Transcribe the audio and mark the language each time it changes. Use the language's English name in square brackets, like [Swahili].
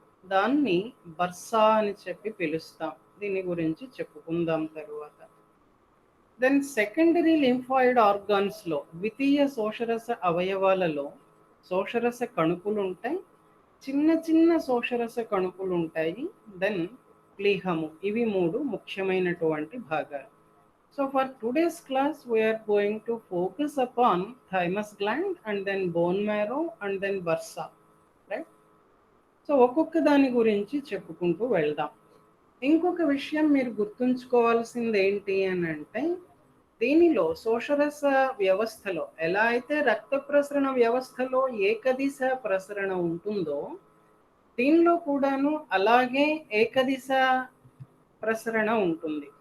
[Telugu] దాన్ని బర్సా అని చెప్పి పిలుస్తాం. దీని గురించి చెప్పుకుందాం తరువాత. దెన్ సెకండరీ లింఫాయిడ్ ఆర్గాన్స్లో, ద్వితీయ శోషరస అవయవాలలో శోషరస కణుపులు ఉంటాయి, చిన్న చిన్న శోషరస కణుపులు ఉంటాయి. దెన్ ప్లీహము. ఇవి 3 ముఖ్యమైనటువంటి భాగాలు. [English] So for today's class, we are going to focus upon thymus gland and then bone marrow and then bursa, right? [Telugu] So ఒక్కొక్క దాని గురించి చెప్పుకుంటూ వెళ్దాం. ఇంకొక విషయం మీరు గుర్తుంచుకోవాల్సింది ఏంటి అని అంటే, దీనిలో శోషరస వ్యవస్థలో ఎలా అయితే రక్త ప్రసరణ వ్యవస్థలో ఏకదిశ ప్రసరణ ఉంటుందో, దీనిలో కూడాను అలాగే ఏకదిశ ప్రసరణ ఉంటుంది.